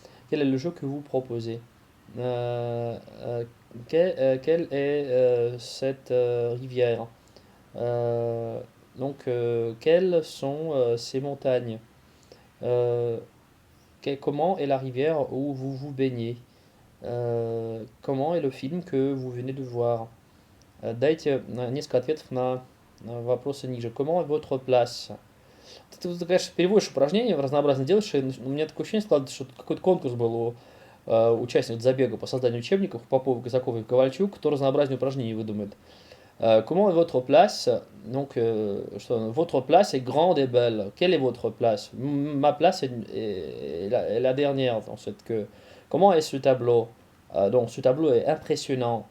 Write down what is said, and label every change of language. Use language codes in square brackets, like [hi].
[fr] Quel est le jeu que vous proposez? Euh, euh, Quelle est cette rivière? Euh, Quelles sont ces montagnes? Euh, Comment est la rivière où vous vous baignez? Comment est le film que vous venez de voir? [ru] Дайте несколько ответов на вопросы ниже. [fr] Comment est votre place? [ru] Ты, конечно, переводишь упражнения, разнообразно делаешь, и у меня такое ощущение складывается, что какой-то конкурс был у участников забега по созданию учебников Попов, Казаков и Ковальчук, кто разнообразнее упражнений выдумает. [fr] Comment est votre place? Votre place est grande et belle. Quelle est votre place? Ma place est la dernière dans cette queue. Comment est ce tableau? Donc ce tableau est impressionnant.